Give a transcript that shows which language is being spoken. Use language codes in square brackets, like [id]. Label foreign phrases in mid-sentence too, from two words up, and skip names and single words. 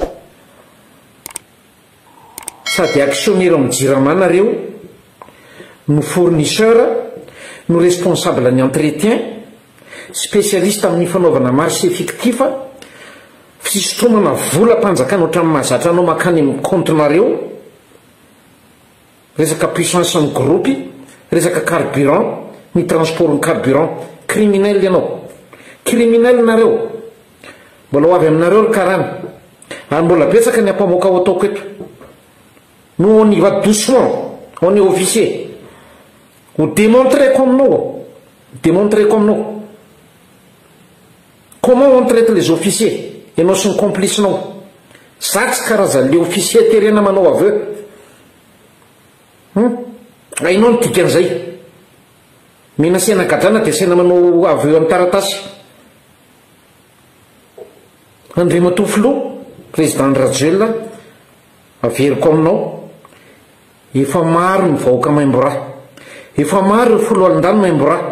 [mg] Sady actionnaire amin'ny jirama nareo, no fournisseur, no responsable ny entretien, spécialiste amin'ny fanaovana [fr] marché fictif, [mg] fisotromana vola mpanjakana ohatrany mahazatra anao makany amin'ny compte-nareo, resaka puissance ny groupe, resaka carburant, ny transport ny carburant. Criminel ianao, criminel nareo. Mbola ho avy aminareo ry karana, ary mbola betsaka ny ampamoaka ao ataoko eto. [fr] Nous on y va doucement, on est officier. Vous démontrez comme nous, démontrez comme nous. Comment on traite les officiers et nous sommes complices nous. [mg] Sax karazany [fr] le officier [mg] terena manao aveu. Ainao ny dikan'izay. Mena sena gadrana dia sena manao aveu amin'ny taratasy. Andriamatoa Filoha, président Rajoelina, averiko aminao, efa maro ny vahoaka Maimboraha, efa maro ireo folo alindano Maimboraha.